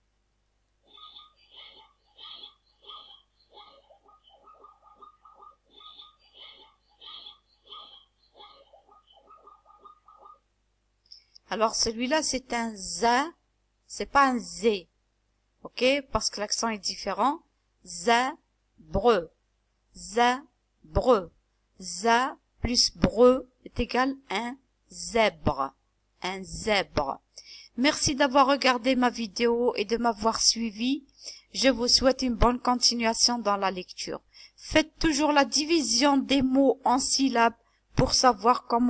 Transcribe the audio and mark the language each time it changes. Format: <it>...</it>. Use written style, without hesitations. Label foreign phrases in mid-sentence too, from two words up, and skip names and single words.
<fr>Alors, celui-là, c'est un za, c'est pas un zé. Ok? Parce que l'accent est différent. Za-bre. Za-bre. Za plus bre est égal un zèbre. Un zèbre. Merci d'avoir regardé ma vidéo et de m'avoir suivi. Je vous souhaite une bonne continuation dans la lecture. Faites toujours la division des mots en syllabes pour savoir comment lire.</fr>